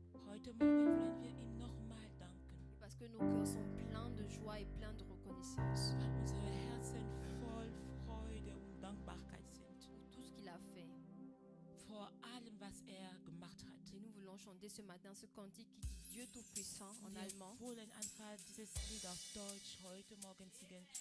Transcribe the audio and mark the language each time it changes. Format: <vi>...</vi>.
<de>Heute Morgen wollen wir ihm nochmal danken,</de> <fr>Parce que nos cœurs sont pleins de joie et pleins de reconnaissance</fr> <de>weil unsere Herzen voll Freude und Dankbarkeit sind</de> <fr>pour tout ce qu'il a fait.</fr> <de>vor allem, was er gemacht hat.</de> <fr>Et nous voulons chanter ce matin ce cantique qui dit Dieu Tout-Puissant en</fr> <de>Wir</de> <fr>allemand.</fr> <de>wollen einfach dieses Lied auf Deutsch heute Morgen singen.</de>